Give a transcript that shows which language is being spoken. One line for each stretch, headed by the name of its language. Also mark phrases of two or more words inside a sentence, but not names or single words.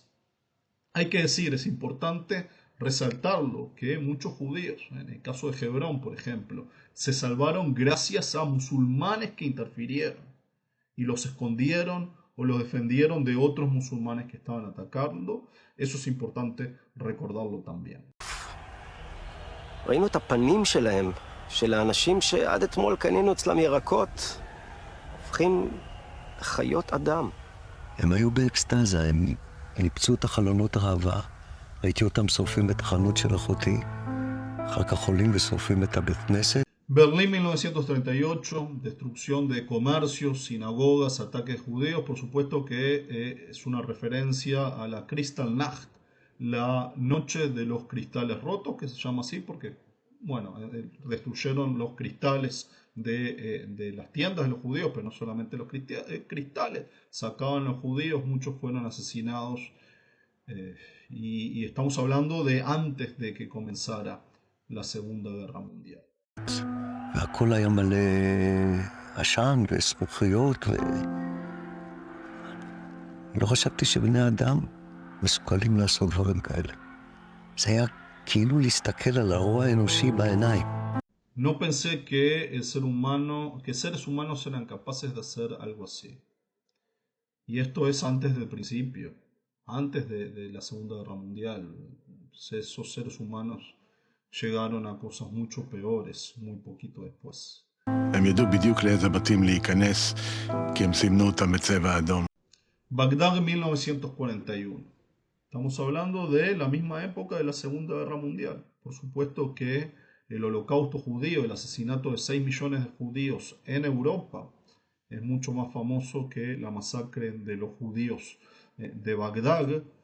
Spanish: Hay que decir, es importante resaltarlo, que muchos judíos, en el caso de Hebrón, por ejemplo, se salvaron gracias a musulmanes que interfirieron y los escondieron o los defendieron de otros musulmanes que estaban atacando. Eso es importante recordarlo también.
Hebrew: ראינו את הפנים שלהם, של האנשים שעד אתמול קנינו אצלם ירקות, הופכים לחיות אדם. הם היו באקסטזה, הם ניפצו את החלונות הראווה, ראיתי אותם שורפים את החנות של אחותי, אחר כך עולים ושורפים את הבית כנסת.
Spanish: Berlín 1938, destrucción de comercios, sinagogas, ataques judeos. Por supuesto que es una referencia a la Kristallnacht, la noche de los cristales rotos, que se llama así porque, bueno, destruyeron los cristales de las tiendas de los judíos, pero no solamente los cristales, sacaban los judíos, muchos fueron asesinados, y estamos hablando de antes de que comenzara la Segunda Guerra Mundial.
Hebrew: והכל היה מלא עשן וסמוכיות לא חשבתי שבני אדם מסוגלים לעשות דברים כאלה. זה היה כאילו להסתכל על הרוע האנושי בעיניים.
Spanish: No pensé que seres humanos eran capaces de hacer algo así. Y esto es antes del principio, antes de la Segunda Guerra Mundial. Esos seres humanos llegaron a cosas mucho peores muy poquito después.
Hebrew: הם ידעו בדיוק לאיזה בתים להיכנס, כי הם סימנו אותם בצבע אדום.
Spanish: Bagdad 1941. Estamos hablando de la misma época de la Segunda Guerra Mundial. Por supuesto que el holocausto judío, el asesinato de 6 millones de judíos en Europa, es mucho más famoso que la masacre de los judíos de Bagdad.